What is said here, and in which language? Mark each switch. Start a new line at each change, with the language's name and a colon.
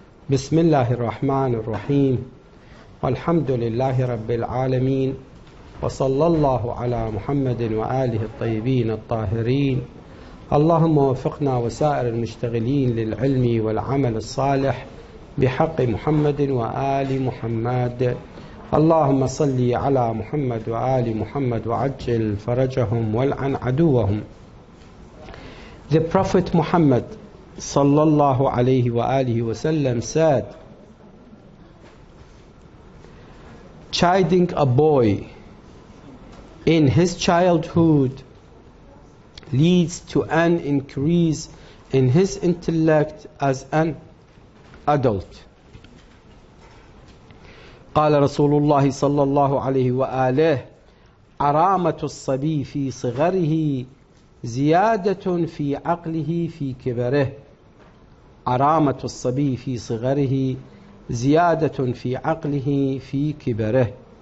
Arabic: بسم الله الرحمن الرحيم. والحمد لله رب العالمين، وصلى الله على محمد وآله الطيبين الطاهرين. اللهم وفقنا وسائر المشتغلين للعلم والعمل الصالح بحق محمد وآل محمد. اللهم صل على محمد وآل محمد وعجل فرجهم والعن عدوهم.
English: The Prophet Muhammad
Arabic: sallallahu alayhi wa alihi wasallam
English: said, chiding a boy in his childhood leads to an increase in his intellect as an adult.
Arabic: قال رسول الله صلى الله عليه وآله عرامة الصبي في صغره زيادة في عقله في كبره. عرامة الصبي في صغره زيادة في عقله في كبره.